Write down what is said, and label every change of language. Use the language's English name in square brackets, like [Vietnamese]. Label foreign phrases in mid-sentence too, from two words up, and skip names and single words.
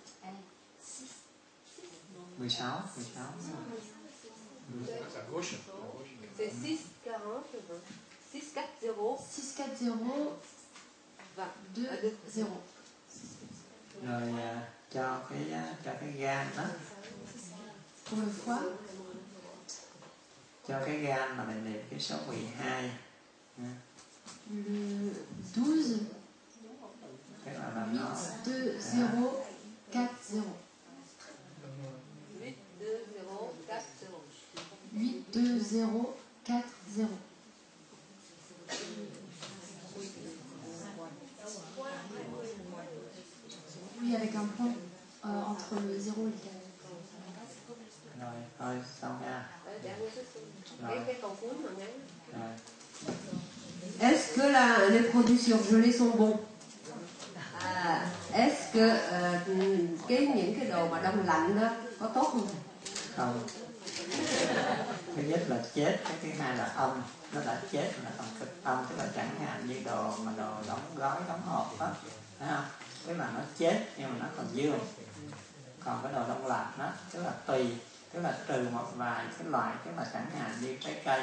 [French] 16. C'est 640 640 640 20. [Vietnamese] Rồi cho cái gan đó. [French] Pour le foie. [Vietnamese] Cho cái gan là mình niệm cái số 12. [French] Le 12. [Vietnamese] Cái là làm nó [French] 8040. 82040. Oui, avec un point entre le 0 et le 4. [Vietnamese] Rồi, xong nha. [French] Est-ce que les produits surgelés sont bons? Est-ce que [Vietnamese] những cái đồ mà đông lạnh đó có tốt không? Không. Thứ nhất là chết, cái thứ hai là âm, nó đã chết là còn cực âm, tức là chẳng hạn như đồ đóng gói, đóng hộp đó, thấy không? Tức là nó chết nhưng mà nó còn dương. Còn cái đồ đông lạnh đó, tức là tùy, tức là trừ một vài cái loại, tức là chẳng hạn như trái cây.